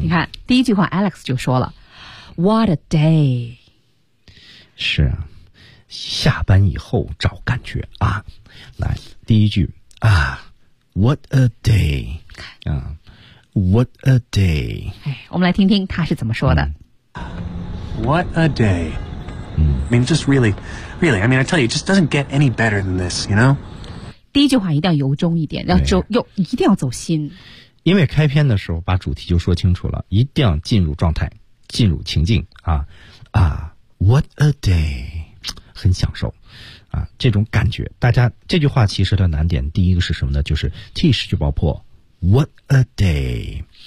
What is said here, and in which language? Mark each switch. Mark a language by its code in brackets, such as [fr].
[zh] 你看第一句话 Alex 就说了 [en] What a day， [zh] 是啊，下班以后找感觉啊。来第一句啊 [en] What a day [zh] 啊 What a day，哎，我们来听听他是怎么说的、 [en] What a day. I mean, just really, really, I mean, I tell you, it just doesn't get any better than this, you know? [zh] 第一句话一定要由衷一点，要走，又一定要走心。因为开篇的时候把主题就说清楚了，一定要进入状态，进入情境啊啊 , [en] what a day. [zh] 很享受啊这种感觉。大家这句话其实的难点第一个是什么呢，就是 T 失去爆破 , [en] what a day.